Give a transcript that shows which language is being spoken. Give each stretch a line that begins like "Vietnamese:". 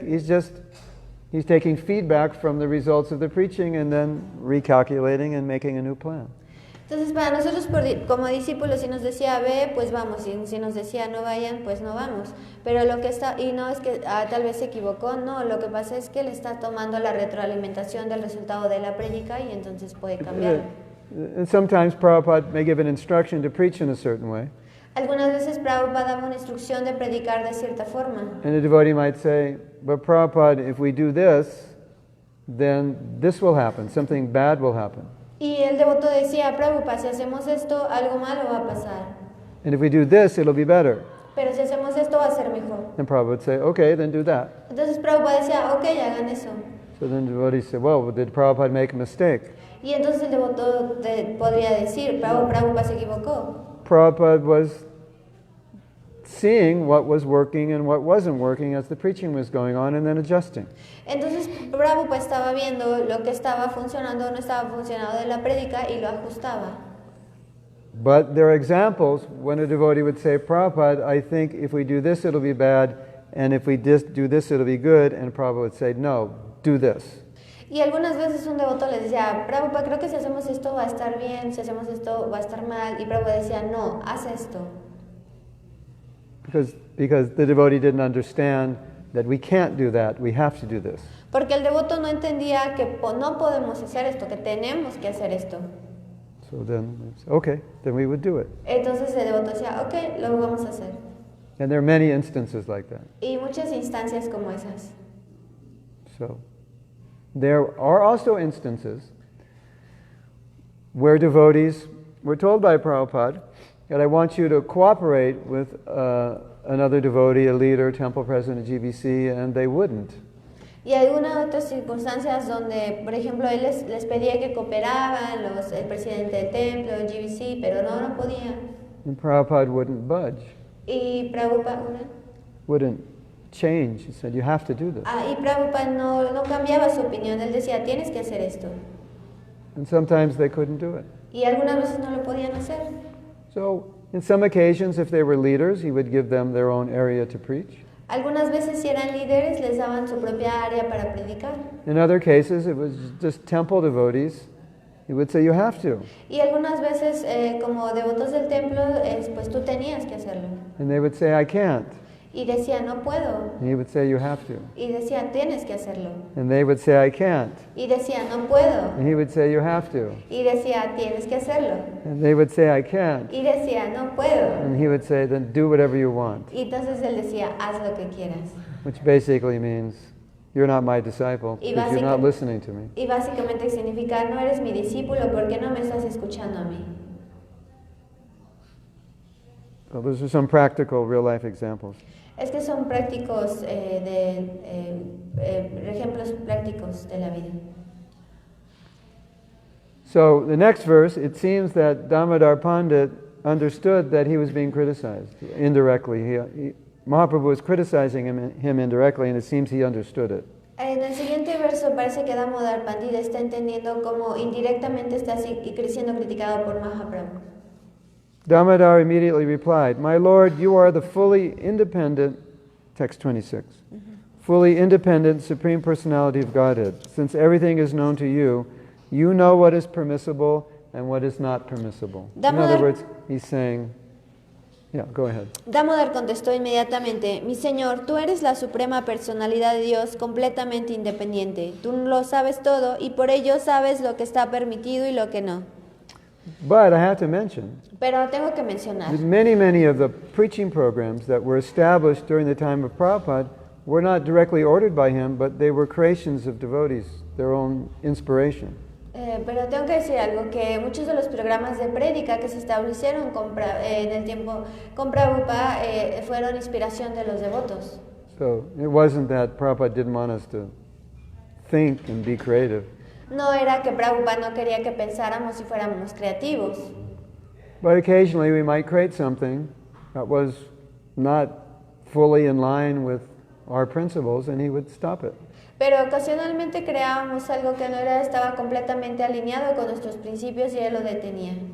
English: He's taking feedback from the results of the preaching and then recalculating and making a new plan.
Spanish: Entonces para nosotros como discípulos, si nos decía ve, pues vamos, y si nos decía no vayan, pues no vamos. Pero lo que está, y no es que tal vez se equivocó, no, lo que pasa es que él está tomando la retroalimentación del resultado de la prédica y entonces puede cambiar.
English: And sometimes Prabhupada may give an instruction to preach in a certain way.
Spanish: Algunas veces Prabhupada daba una instrucción de predicar de cierta forma.
English: And a devotee might say, but Prabhupada, if we do this, then this will happen, something bad will happen.
Spanish: Y el devoto decía, Prabhupada, si hacemos esto, algo malo va a pasar.
English: And if we do this, it'll be better.
Spanish: Pero si hacemos esto, va a ser mejor.
English: And Prabhupada would say, okay, then do that.
Spanish: Entonces Prabhupada decía, ok, hagan eso.
English: So then the devotee said, well, did Prabhupada make a mistake?
Spanish: Y entonces el devoto podría decir, Prabhupada se equivocó.
English: Prabhupada was seeing what was working and what wasn't working as the preaching was going on and then adjusting.
Spanish: Entonces Prabhupada estaba viendo lo que estaba funcionando o no estaba funcionando de la prédica y lo ajustaba.
English: But there are examples when a devotee would say, Prabhupada, I think if we do this it'll be bad, and if we do this it'll be good, and Prabhupada would say, no, do this.
Spanish: Y algunas veces un devoto les decía, Prabhupada, creo que si hacemos esto va a estar bien, si hacemos esto va a estar mal, y Prabhupada decía, no, haz esto.
English: Because the devotee didn't understand that we can't do that, we have to do this.
Spanish: Porque el devoto no entendía que no podemos hacer esto, que tenemos que hacer esto.
English: So then, okay, then we would do it.
Spanish: Entonces el devoto decía, ok, lo vamos a hacer.
English: And there are many instances like that.
Spanish: Y muchas instancias como esas.
English: So, there are also instances where devotees were told by Prabhupada that I want you to cooperate with another devotee, a leader, temple president, GBC, and they wouldn't.
Spanish: Y algunas otras circunstancias donde, por ejemplo, él les pedía que cooperaban, el presidente del templo, el GBC, pero no podían.
English: And Prabhupada wouldn't budge,
Spanish: Y Prabhupada,
English: wouldn't change. He said, you have to do this.
Spanish: y Prabhupada no cambiaba su opinión, él decía, tienes que hacer esto.
English: And sometimes they couldn't do it.
Spanish: Y algunas veces no lo podían hacer.
English: So, in some occasions, if they were leaders, he would give them their own area to preach.
Spanish: Algunas veces si eran líderes les daban su propia área para predicar.
English: In other cases, it was just temple devotees. He would say, you have to.
Spanish: Y algunas veces como devotos del templo, pues tú tenías que hacerlo.
English: And they would say, I can't.
Spanish: Y decía, no puedo.
English: And he would say, you have to.
Spanish: Y decía, tienes que hacerlo.
English: And they would say, I can't.
Spanish: Y decía, no puedo.
English: And he would say, you have to.
Spanish: Y decía, tienes que hacerlo.
English: And they would say, I can't.
Spanish: Y decía, no puedo.
English: And he would say, then do whatever you want.
Spanish: Y entonces él decía, haz lo que quieras.
English: Which basically means, you're not my disciple because you're not listening to me.
Spanish: Y básicamente significa, no eres mi discípulo, ¿por qué no me estás escuchando a mí?
English: So those are some practical, real-life examples.
Spanish: Es que son prácticos, ejemplos prácticos de la vida.
English: So the next verse, it seems that Damodar Pandit understood that he was being criticized indirectly. Mahaprabhu was criticizing him indirectly, and it seems he understood it.
Spanish: En el siguiente verso parece que Damodar Pandit está entendiendo cómo indirectamente está siendo criticado por Mahaprabhu.
English: Damodar immediately replied, My Lord, you are the fully independent, text 26, fully independent Supreme Personality of Godhead. Since everything is known to you, you know what is permissible and what is not permissible. In other words, he's saying, yeah, go ahead.
Spanish: Damodar contestó inmediatamente, Mi Señor, tú eres la suprema personalidad de Dios completamente independiente. Tú lo sabes todo y por ello sabes lo que está permitido y lo que no.
English: But I have to mention,
Spanish: Pero tengo que mencionar,
English: that many of the preaching programs that were established during the time of Prabhupada were not directly ordered by him, but they were creations of devotees, their own inspiration.
Spanish: pero tengo que decir algo, que muchos de los programas de prédica que se establecieron en el tiempo con Prabhupada fueron inspiración de los devotos.
English: So it wasn't that Prabhupada didn't want us to think and be creative.
Spanish: No era que Prabhupada no quería que pensáramos y fuéramos creativos.
English: But occasionally we might create something that was not fully in line with our principles, and he would stop it.
Spanish: Pero ocasionalmente creábamos algo que no estaba completamente alineado con nuestros principios y él lo detenía.